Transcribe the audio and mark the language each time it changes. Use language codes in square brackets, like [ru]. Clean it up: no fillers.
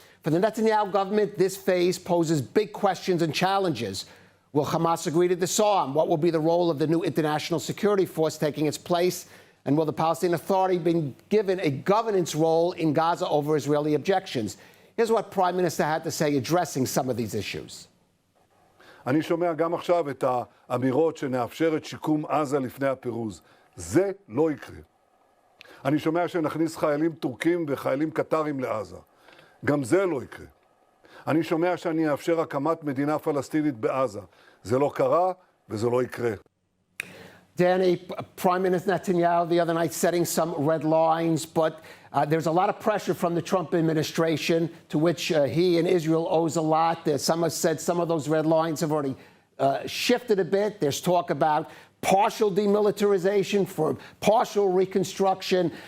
[en] For the Netanyahu government, this phase poses big questions and challenges. Will Hamas agree to disarm? What will be the role of the new international security force taking its place? And will the Palestinian Authority be given a governance role in Gaza over Israeli objections? Here's what Prime Minister had to say addressing some of these issues. [he] אני שומע גם עכשיו את האמירות שנאפשר את שיקום עזה לפני הפירוז. זה לא יקרה. אני שומע שנכניס חיילים טורקים וחיילים קטרים לעזה. גם זה לא יקרה. אני שומע שאני אאפשר הקמת מדינה פלסטינית בעזה. זה לא קרה וזה לא יקרה. [en] Danny, Prime Minister Netanyahu the other night setting some red lines, but there's a lot of pressure from the Trump administration to which he and Israel owes a lot. Some have said some of those red lines have already shifted a bit. There's talk about partial demilitarization for partial reconstruction.